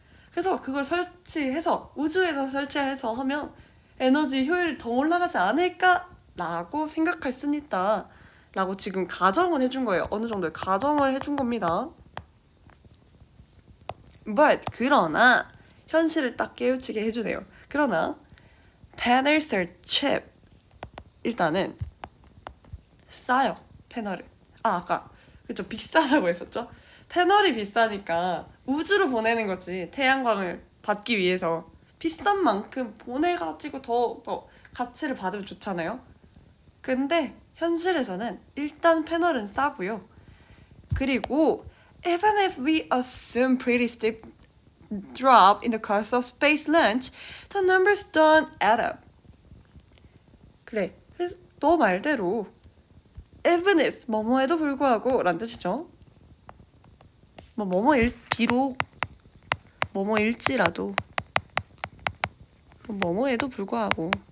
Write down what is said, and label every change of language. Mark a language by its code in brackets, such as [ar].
[ko] 그래서 그걸 설치해서 우주에다 설치해서 하면 에너지 효율이 더 올라가지 않을까라고 생각할 수는 있다 라고 지금 가정을 해준 거예요. 어느 정도의 가정을 해준 겁니다. But 그러나 현실을 딱 깨우치게 해주네요. 그러나 [en] panels are cheap. [ko] 일단은 싸요. 패널은. 아까 그쵸, 비싸다고 했었죠. 패널이 비싸니까 우주로 보내는 거지. 태양광을 받기 위해서 비싼 만큼 보내가지고 더 가치를 받으면 좋잖아요. 근데 현실에서는 일단 패널은 싸고요. 그리고 [en] even if we assume pretty steep drop in the cost of space launch, the numbers don't add up. [ko] 그래, 너 말대로 even if 뭐뭐에도 불구하고 라는 뜻이죠. 비록 뭐뭐일지라도 뭐뭐에도 불구하고